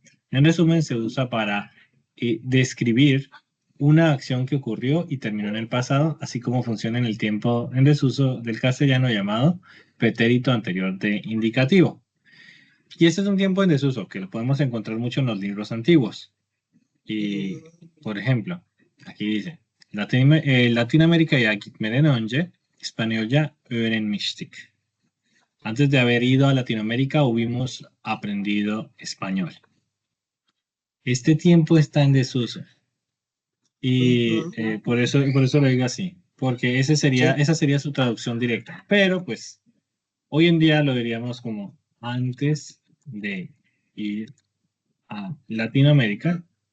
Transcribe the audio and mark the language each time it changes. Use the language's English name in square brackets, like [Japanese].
[Spanish] En resumen, se usa para describir una acción que ocurrió y terminó en el pasado, así como funciona en el tiempo en desuso del castellano llamado pretérito anterior de indicativo. Y este es un tiempo en desuso que lo podemos encontrar mucho en los libros antiguos. Y, por ejemplo, aquí dice, [Turkish] Latinoamerika'ya gitmeden önce İspanyolca öğrenmiştik. [Spanish] Antes de haber ido a Latinoamérica, hubimos aprendido español. Este tiempo está en desuso. Y por eso lo digo así, porque Sí. esa sería su traducción directa. Pero pues hoy en día lo diríamos como antes de ir a Latinoamérica.